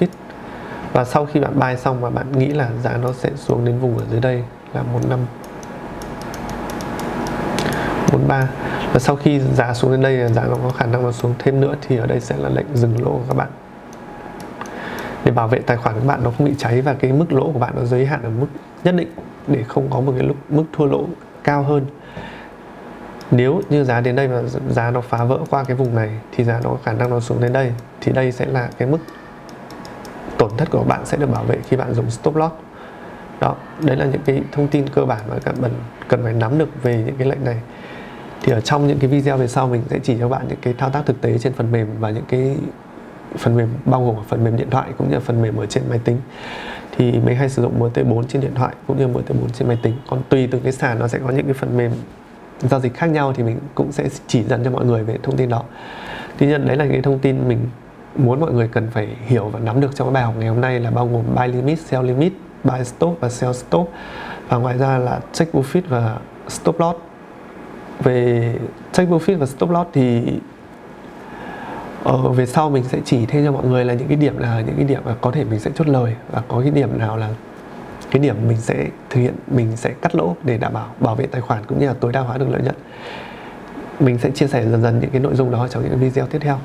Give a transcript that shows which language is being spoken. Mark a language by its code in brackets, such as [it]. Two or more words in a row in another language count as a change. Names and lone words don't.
[vi] Và sau khi bạn buy xong và bạn nghĩ là giá nó sẽ xuống đến vùng ở dưới đây là 1543, Và sau khi giá xuống đến đây, giá nó có khả năng nó xuống thêm nữa, thì ở đây sẽ là lệnh dừng lỗ của các bạn, để bảo vệ tài khoản của các bạn nó không bị cháy và cái mức lỗ của bạn nó giới hạn ở mức nhất định, để không có một cái mức thua lỗ cao hơn. Nếu như giá đến đây mà giá nó phá vỡ qua cái vùng này thì giá nó có khả năng nó xuống đến đây, thì đây sẽ là cái mức tổn thất của bạn sẽ được bảo vệ khi bạn dùng [en] stop loss. [vi] Đó, đấy là những cái thông tin cơ bản mà các bạn cần phải nắm được về những cái lệnh này. Thì ở trong những cái video về sau mình sẽ chỉ cho bạn những cái thao tác thực tế trên phần mềm, và những cái phần mềm bao gồm phần mềm điện thoại cũng như là phần mềm ở trên máy tính. Thì mình hay sử dụng MT4 trên điện thoại cũng như MT4 trên máy tính. Còn tùy từng cái sàn nó sẽ có những cái phần mềm giao dịch khác nhau, thì mình cũng sẽ chỉ dẫn cho mọi người về thông tin đó. Tuy nhiên đấy là những cái thông tin mình muốn mọi người cần phải hiểu và nắm được trong cái bài học ngày hôm nay, là bao gồm [en] buy limit, sell limit, buy stop [vi] và [en] sell stop, [vi] và ngoài ra là [en] take profit [vi] và [en] stop loss. [vi] Về [en] take profit [vi] và [en] stop loss [vi] thì về sau mình sẽ chỉ thêm cho mọi người là những cái điểm mà có thể mình sẽ chốt lời, và có cái điểm nào là cái điểm mình sẽ thực hiện, mình sẽ cắt lỗ để đảm bảo vệ tài khoản cũng như là tối đa hóa được lợi nhuận. Mình sẽ chia sẻ dần dần những cái nội dung đó trong những video tiếp theo.